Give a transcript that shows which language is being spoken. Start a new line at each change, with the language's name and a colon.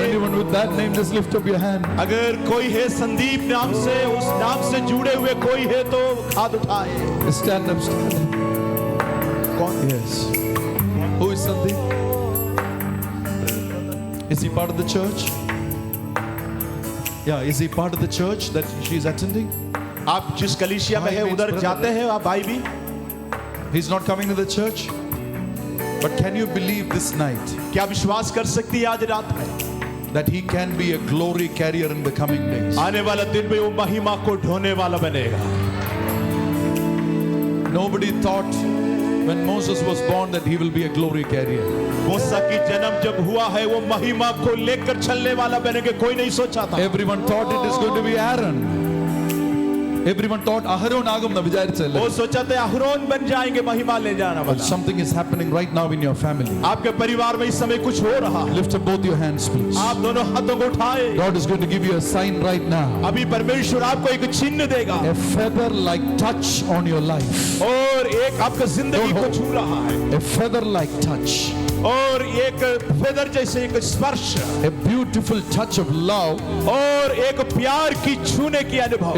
English: anyone with that name, just lift up your hand.
Hindi: अगर कोई है संदीप नाम से, उस नाम से जुड़े हुए कोई है तो हाथ उठाए।
English: Stand up, stand up.
Hindi: कौन?
English: Yes. Who is Sandeep? Is he part of the church? Yeah, is he part of the church that she's attending?
Hindi: आप जिस कलीसिया में है उधर जाते हैं आप भाई भी?
English: He's not coming to the church. But can you believe this night
Hindi: क्या विश्वास कर सकती है आज रात में
English: that he can be a glory carrier in the coming days?
Hindi: आने वाला दिन में वो महिमा को ढोने वाला बनेगा.
English: Nobody thought when Moses was born that he will be a glory carrier.
Hindi: मूसा की जन्म जब हुआ है वो महिमा को लेकर चलने वाला बनेगा, कोई नहीं सोचा था.
English: Everyone thought it is going to be Aaron. Everyone thought
Malayalam: Aharon agum na vicharichalla.
Hindi: वो सोचा था अहरोन बन जाएंगे महिमा ले जाना
English: But
Hindi: वाला.
English: something is happening right now in your family.
Hindi: आपके परिवार में इस समय कुछ हो रहा है.
English: Lift up both your hands, please.
Hindi: आप दोनों हाथों को उठाए.
English: God is going to give you a sign right now.
Hindi: अभी परमेश्वर आपको एक चिन्ह देगा
English: A feather-like touch on your life.
Hindi: और एक आपका जिंदगी को छू रहा है
English: A feather-like touch.
Hindi: और एक फेदर जैसे एक स्पर्श
English: A beautiful touch of love.
Hindi: और एक प्यार की छूने की अनुभव